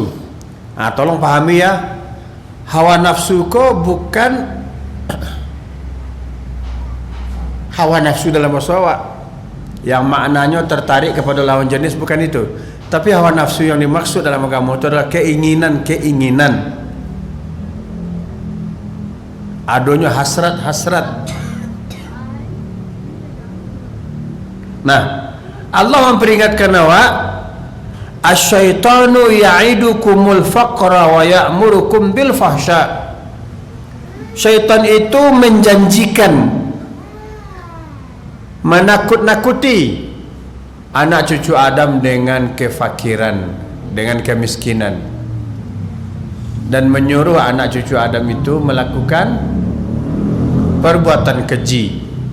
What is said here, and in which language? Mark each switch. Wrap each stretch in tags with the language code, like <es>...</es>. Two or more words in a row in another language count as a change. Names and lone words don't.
<id>Tolong pahami ya, hawa nafsu ko bukan hawa nafsu dalam bahasa awak yang maknanya tertarik kepada lawan jenis, bukan itu. Tapi hawa nafsu yang dimaksud dalam agama itu adalah keinginan-keinginan. Adanya hasrat-hasrat. Nah, Allah memperingatkan awak,</id> <ar>الشيطان يعدكم الفقر ويأمركم بالفحشاء.</ar> <id>Syaitan itu menjanjikan, menakut-nakuti anak cucu Adam dengan kefakiran, dengan kemiskinan, dan menyuruh anak cucu Adam itu melakukan perbuatan keji.</id>